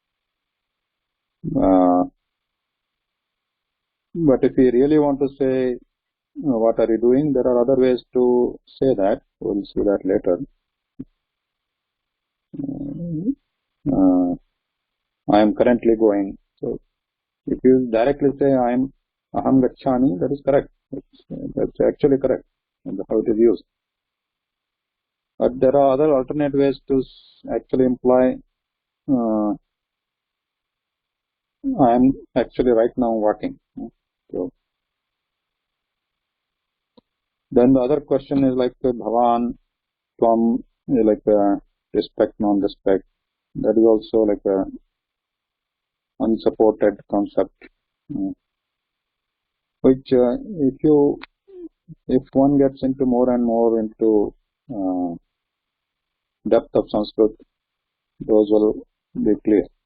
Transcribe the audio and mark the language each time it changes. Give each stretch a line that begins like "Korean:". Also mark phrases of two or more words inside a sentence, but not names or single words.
English: But if we really want to say, what are you doing? There are other ways to say that. We'll see that later. I am currently going. So if you directly say
Sanskrit: अहं गच्छामि,
English: that is correct. That's actually correct. And how it is used. But there are other alternate ways to actually imply I am actually right now walking. So then the other question is like
Sanskrit: भवान्, त्वम्,
English: like respect, non-respect. That is also like a unsupported concept, which if one gets into more and more into depth of Sanskrit, those will be clear.